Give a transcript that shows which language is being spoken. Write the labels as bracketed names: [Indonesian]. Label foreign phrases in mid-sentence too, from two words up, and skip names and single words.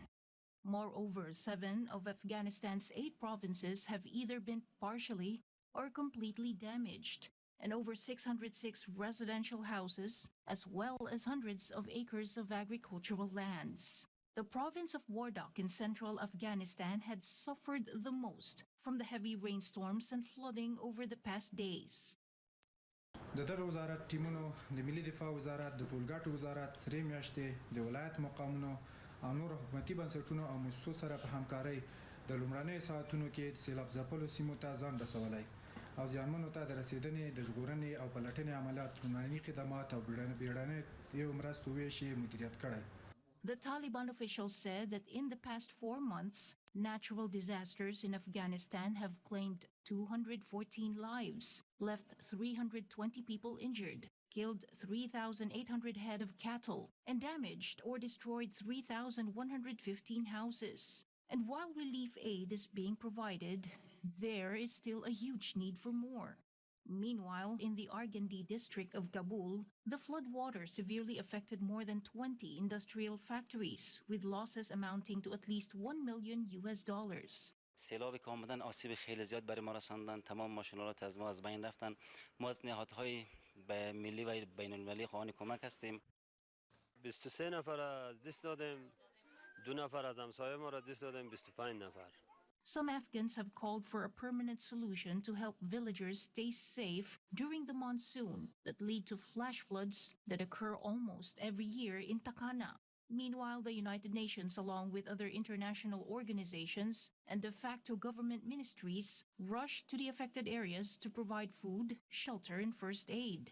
[English] Moreover, 7 of Afghanistan's 8 provinces have either been partially or completely damaged, and over 606 residential houses, as well as hundreds of acres of agricultural lands. The province of Wardak in central Afghanistan had suffered the most from the heavy rainstorms and flooding over the past days. [Pashto] د دغه وزارت ټیمونو د ملي دفاع وزارت د ټولګټو وزارت سرې میاشتې د ولایت مقامونو او نور حکومتي بنسټونو او مؤسسو سره په همکارۍ د لومړنیو ساعتونو کې د سیلاب ځپلو سیمو ته ځان رسولی او زیانمنو ته د رسیدنې د ژغورنې او پلټنې عملیات لومړني خدمات او بیړنیو مرستو ویش یې مدیریت کړی. [English] The Taliban officials said that in the past 4 months, natural disasters in Afghanistan have claimed 214 lives, left 320 people injured, killed 3,800 head of cattle, and damaged or destroyed 3,115 houses. And while relief aid is being provided, there is still a huge need for more. Meanwhile, in the Argandi district of Kabul, the floodwater severely affected more than 20 industrial factories, with losses amounting to at least $1 million. [Persian] سیلابی که آمدن آسیب خیلی زیاد برای ما رساندن. تمام ماشین‌آلات از ما از بین رفتن. ما از نهادهای ملی و بین‌المللی خواهان کمک هستیم. 23 نفر از دست دادیم. 2 نفر از همسایه ما را دست دادیم. 25 نفر. [English] Some Afghans have called for a permanent solution to help villagers stay safe during the monsoon that lead to flash floods that occur almost every year in Takana. Meanwhile, the United Nations, along with other international organizations and de facto government ministries, rushed to the affected areas to provide food, shelter, and first aid.